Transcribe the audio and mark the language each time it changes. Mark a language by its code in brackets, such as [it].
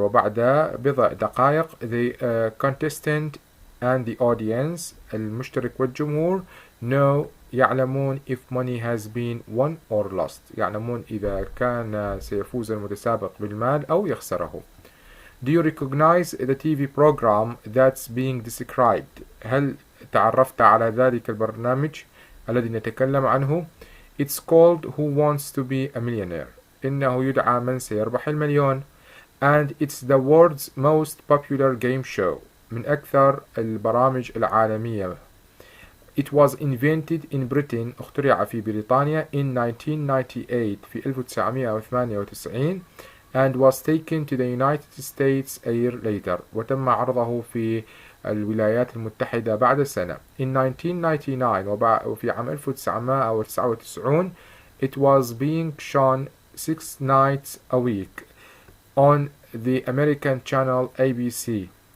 [en] وبعد بضع دقائق the contestant and the audience المشترك والجمهور know يعلمون if money has been won or lost. [ar] يعلمون إذا كان سيفوز المتسابق بالمال أو يخسره. [en] Do you recognize the TV program that's being described? [ar] هل تعرفت على ذلك البرنامج الذي نتكلم عنه؟ It's called Who Wants to be a Millionaire. إنه يدعى من سيربح المليون. [en] And it's the world's most popular game show. [ar] من أكثر البرامج العالمية. [en] It was invented in Britain. اخترع في بريطانيا in 1998 في 1998 and was taken to the United States a year later. [ar] وتم عرضه في الولايات المتحدة بعد سنة. [en] In 1999 وفي عام 1999 it was being shown 6 nights a week on the American channel ABC.